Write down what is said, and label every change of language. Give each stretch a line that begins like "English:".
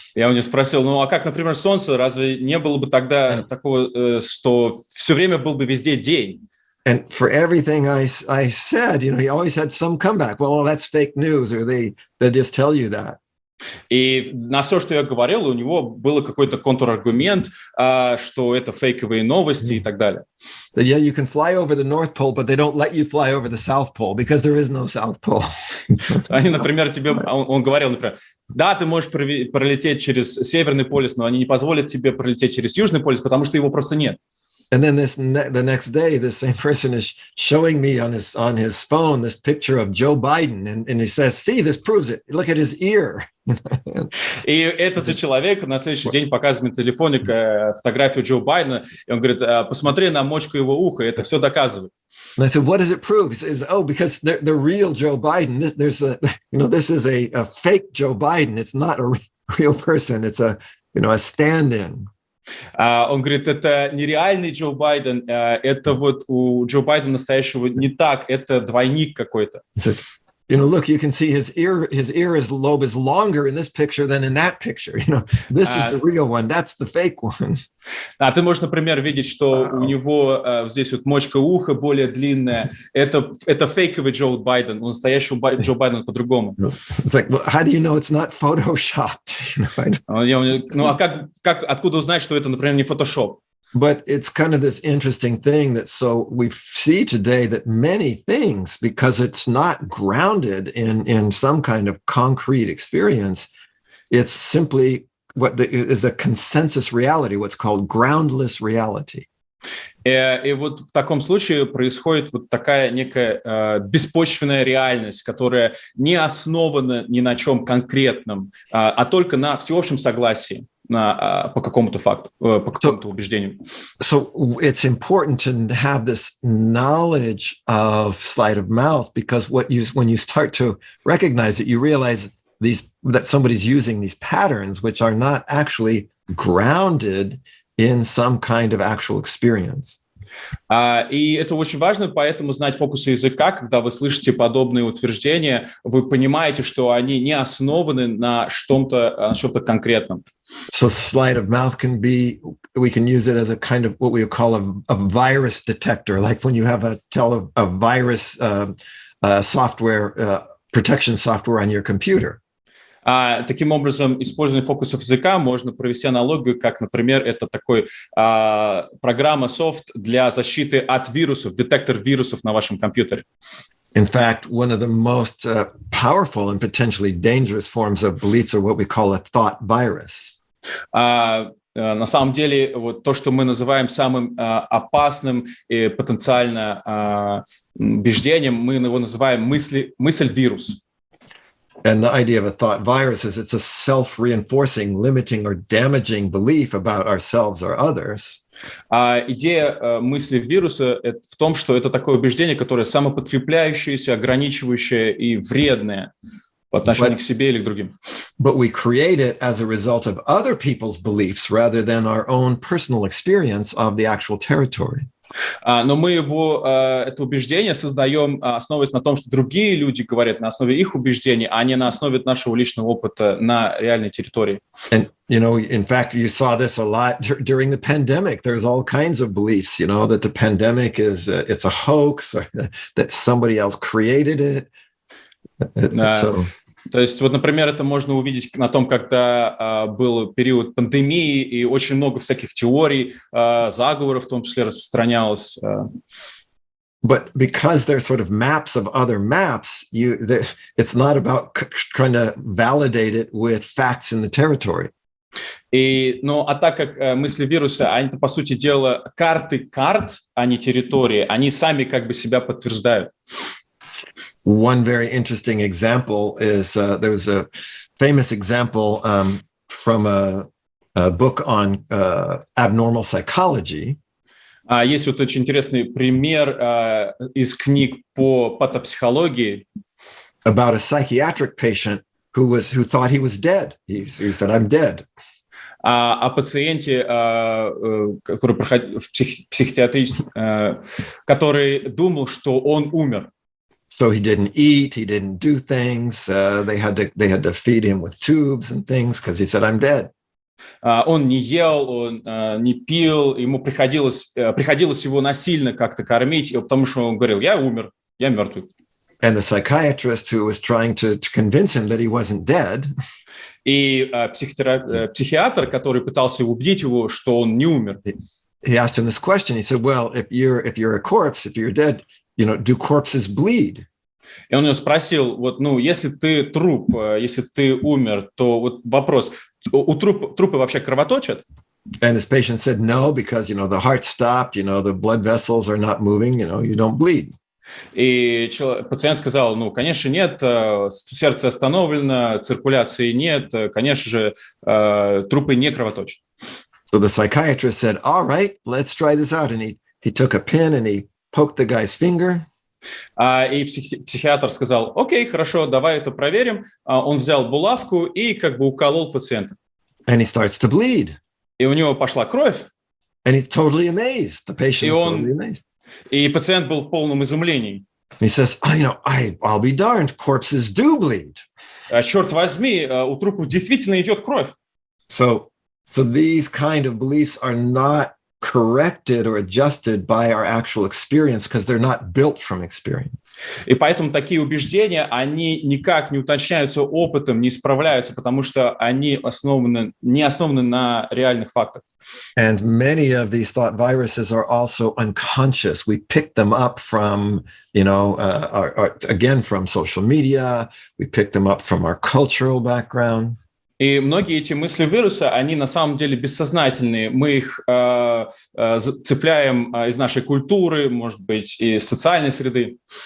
Russian: Я у него спросил, ну, а как, например, солнце? Разве не было бы тогда такого, что все время был бы везде день?
English: And for everything I said, he always had some comeback. Well, that's fake news, or they just tell you that.
Russian: И на все, что я говорил, у него был какой-то контраргумент, что это фейковые новости и так далее.
English: Yeah, you can fly over the North Pole, but they don't let you fly over the South Pole because there is no South Pole.
Russian: Они, например, он говорил, например, да, ты можешь пролететь через Северный полюс, но они не позволят тебе пролететь через Южный полюс, потому что его просто нет.
English: And then the next day, the same person is showing me on his phone this picture of Joe Biden, and he says, "See, this proves it. Look at his ear."
Russian: И этот же человек на следующий день показывает на телефоне фотографию Джо Байдена, и он говорит, посмотри на мочку его уха, это все доказывает.
English: And I said, "What does it prove?" He says, "Oh, because the real Joe Biden. This is a fake Joe Biden. It's not a real person. It's a stand-in."
Russian: Он говорит, это нереальный Джо Байден, это вот у Джо Байдена настоящего не так, это двойник какой-то.
English: Look, you can see his ear lobe is longer in this picture than in that picture. This is the real one, that's the fake one.
Russian: А ты можешь, например, видеть, что у него здесь вот мочка уха более длинная. Это фейковый Джо Байден, у настоящего Джо Байдена по-другому.
English: It's like, well, how do you know it's not photoshopped?
Russian: Ну, а откуда узнать, что это, например, не фотошоп?
English: But it's kind of this interesting thing that so we see today that many things, because it's not grounded in some kind of concrete experience, it's simply what is a consensus reality, what's called groundless reality.
Russian: И вот в таком случае происходит вот такая некая беспочвенная реальность, которая не основана ни на чем конкретном, а только на всеобщем согласии. по какому-то факту, по какому-то убеждению.
English: So it's important to have this knowledge of sleight of mouth, because when you start to recognize it, you realize that somebody's using these patterns which are not actually grounded in some kind of actual experience.
Russian: И это очень важно, поэтому знать фокусы языка, когда вы слышите подобные утверждения, вы понимаете, что они не основаны на чем-то конкретном.
English: So sleight of mouth we can use it as a kind of what we call a virus detector, like when you have a virus software, protection software on your computer.
Russian: Таким образом, использование фокусов языка можно провести аналогию, как, например, это такой программа софт для защиты от вирусов, детектор вирусов на вашем компьютере.
English: In fact, one of the most powerful and potentially dangerous forms of beliefs are what we call a thought virus.
Russian: На самом деле, вот то, что мы называем самым опасным и потенциально убеждением, мы его называем мысль-вирус.
English: And the idea of a thought virus is it's a self-reinforcing, limiting, or damaging belief about ourselves or others.
Russian: Идея мысли вируса в том, что это такое убеждение, которое самоподкрепляющееся, ограничивающее и вредное по отношению к себе или к другим.
English: But we create it as a result of other people's beliefs rather than our own personal experience of the actual territory.
Russian: Но мы это убеждение создаем, основываясь на том, что другие люди говорят на основе их убеждений, а не на основе нашего личного опыта на реальной территории.
English: And, in fact, you saw this a lot during the pandemic. There's all kinds of beliefs, that the pandemic it's a hoax, or that somebody else created it.
Russian: То есть, вот, например, это можно увидеть на том, когда был период пандемии, и очень много всяких теорий, заговоров в том числе распространялось.
English: But because they're sort of maps of other maps, it's not about trying to validate it with facts in the territory.
Russian: А так как мысли вируса, они-то, по сути дела, карты карт, а не территории, они сами как бы себя подтверждают.
English: One very interesting example is there was a famous example from a book on abnormal psychology.
Russian: Есть вот очень интересный пример из книг по патопсихологии.
English: About a psychiatric patient who thought he was dead. He said, "I'm dead."
Russian: О пациенте, который проходил в психиатрическом, который думал, что он умер.
English: So he didn't eat, he didn't do things. They had to feed him with tubes and things because he said, "I'm dead."
Russian: Он не ел, он не пил, ему приходилось его насильно как-то кормить, потому что он говорил: "Я умер, я мертвый."
English: And the psychiatrist who was trying to convince him that he wasn't dead.
Russian: И психиатр, который пытался убедить его, что он не умер.
English: He asked him this question. He said, "Well, if you're a corpse, if you're dead, do corpses bleed?"
Russian: И он его спросил: если ты труп, если ты умер, то вот вопрос: трупы вообще кровоточат?
English: And this patient said no, because the heart stopped, the blood vessels are not moving, you don't bleed.
Russian: И пациент сказал: конечно, нет, сердце остановлено, циркуляции нет, конечно же, трупы не кровоточат.
English: So the psychiatrist said, "All right, let's try this out." And he took a pin and he poked the guy's finger.
Russian: И психиатр сказал: "Окей, хорошо, давай это проверим." Он взял булавку и как бы уколол пациента.
English: And he starts to bleed.
Russian: И у него пошла кровь.
English: And he's totally amazed. The patient is totally amazed.
Russian: И пациент был в полном изумлении.
English: He says, I'll be darned, corpses do bleed.
Russian: Черт возьми, у трупов действительно идет кровь.
English: So these kind of beliefs are not corrected or adjusted by our actual experience because they're not built from experience.
Russian: И поэтому такие убеждения, они никак не уточняются опытом, не исправляются, потому что они не основаны на реальных фактах.
English: And many of these thought viruses are also unconscious. We pick them up from, again, from social media. We pick them up from our cultural background.
Russian: И многие эти мысли вируса, они на самом деле бессознательные. Мы их цепляем из нашей культуры, может быть, из социальной среды.